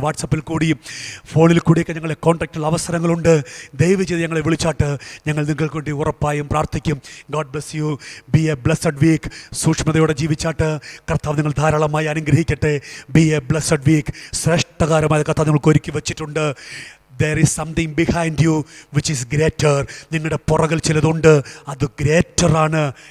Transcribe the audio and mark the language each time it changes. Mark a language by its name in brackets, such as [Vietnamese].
[Malayalam] വാട്സപ്പിൽ കൂടിയും ഫോണിൽ കൂടിയൊക്കെ ഞങ്ങളെ കോൺടാക്റ്റുള്ള അവസരങ്ങളുണ്ട്. ദയവ് ചെയ്ത് ഞങ്ങളെ വിളിച്ചാട്ട് ഞങ്ങൾ നിങ്ങൾക്ക് വേണ്ടി ഉറപ്പായും പ്രാർത്ഥിക്കും. [English] God bless you. Be a blessed week. [Malayalam] സൂക്ഷ്മതയോടെ ജീവിച്ചാട്ട് കർത്താവ് നിങ്ങൾ ധാരാളമായി അനുഗ്രഹിക്കട്ടെ. [English] Be a blessed week. [Malayalam] ശ്രേഷ്ഠകരമായ കർത്താവ് നിങ്ങൾക്ക് ഒരുക്കി വെച്ചിട്ടുണ്ട്. [English] There is something behind you which is greater. [Malayalam] നിങ്ങളുടെ പുറകിൽ ചിലതുണ്ട്, അത് ഗ്രേറ്റർ ആണ്.